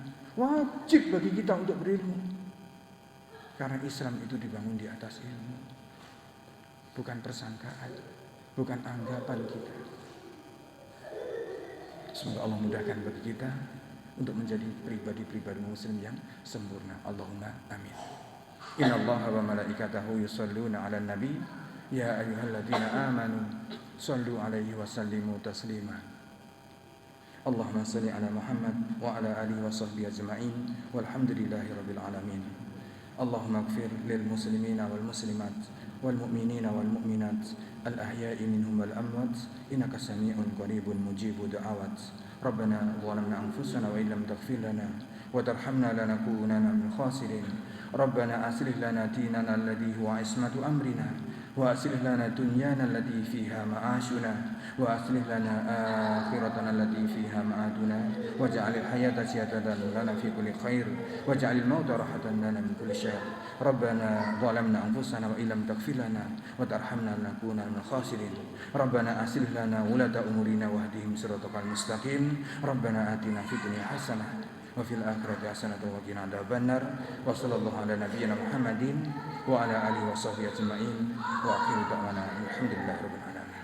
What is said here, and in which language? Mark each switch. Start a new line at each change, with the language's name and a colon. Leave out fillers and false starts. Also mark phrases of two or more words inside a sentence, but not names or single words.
Indonesian: Wajib bagi kita untuk berilmu, karena Islam itu dibangun di atas ilmu, bukan persangkaan, bukan anggapan kita. Semoga Allah mudahkan bagi kita untuk menjadi pribadi-pribadi muslim yang sempurna.
Arabic: اللهم آمين إن الله وملائكته يصلون على النبي يا أيها الذين آمنوا صلوا عليه وسلموا تسليما. اللهم صل على محمد وعلى آله وصحبه أجمعين والحمد لله رب العالمين. اللهم اغفر للمسلمين والمسلمات والمؤمنين والمؤمنات الأحياء منهم والأموات إنك سميع قريب مجيب الدعوات. ربنا ظلمنا أنفسنا وإن لم تغفر لنا وترحمنا لنكونن من الخاسرين. ربنا أصلح لنا ديننا الذي هو عصمة أمرنا وأصلح لنا دنيانا التي فيها معاشنا وأصلح لنا آخرتنا التي فيها معادنا واجعل الحياة زيادة لنا في كل خير واجعل الموت راحة لنا من كل شر. ربنا ظلمنا أنفسنا وإن لم تغفر لنا وترحمنا لنكونن من الخاسرين. ربنا أصلح لنا ولاة أمورنا واهدهم الصراط المستقيم. ربنا آتنا في الدنيا حسنة وفي الآخرة حسنة وقنا عذاب النار. وصلى الله على نبينا محمد وعلى آله وصحبه أجمعين وآخر دعوانا الحمد لله رب العالمين.